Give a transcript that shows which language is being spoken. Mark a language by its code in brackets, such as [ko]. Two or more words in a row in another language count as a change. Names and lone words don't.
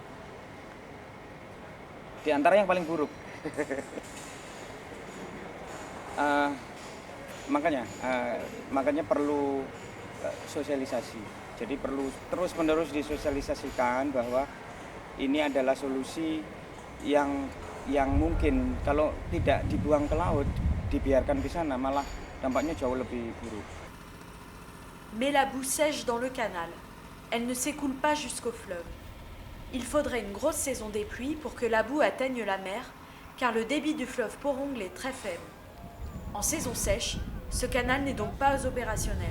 [id] Di antara yang paling buruk. Makanya perlu sosialisasi. Jadi perlu terus-menerus disosialisasikan bahwa ini adalah solusi yang mungkin kalau tidak dibuang ke laut, dibiarkan di sana malah dampaknya jauh lebih buruk. [fr] Mais la boue sèche dans le canal. Elle ne s'écoule pas jusqu'au fleuve. Il faudrait une grosse saison des pluies pour que la boue atteigne la mer, car le débit du fleuve Porong est très faible. En saison sèche, ce canal n'est donc pas opérationnel.